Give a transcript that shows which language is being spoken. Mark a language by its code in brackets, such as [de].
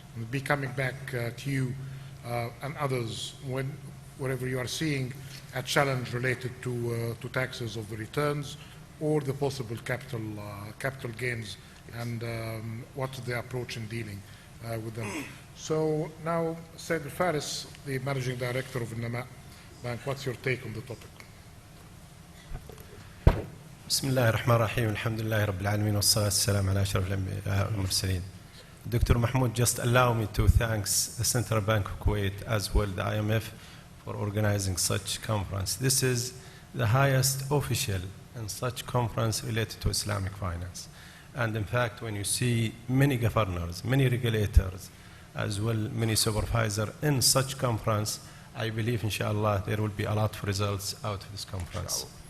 [en] We'll be coming back to you and others wherever you are seeing a challenge related to taxes of the returns or the possible capital gains, and what's the approach in dealing with them. So now, Said Faris, the Managing Director of Nama Bank, what's your take on the topic? [ar] بسم الله الرحمن الرحيم الحمد لله رب العالمين والصلاة والسلام على أشرف الأنبياء والمرسلين. [en] Dr. Mahmoud, just allow me to thank the Central Bank of Kuwait as well the IMF for organizing such conference. This is the highest official in such conference related to Islamic finance. And in fact, when you see many governors, many regulators, as well many supervisors in such conference, I believe inshallah there will be a lot of results out of this conference.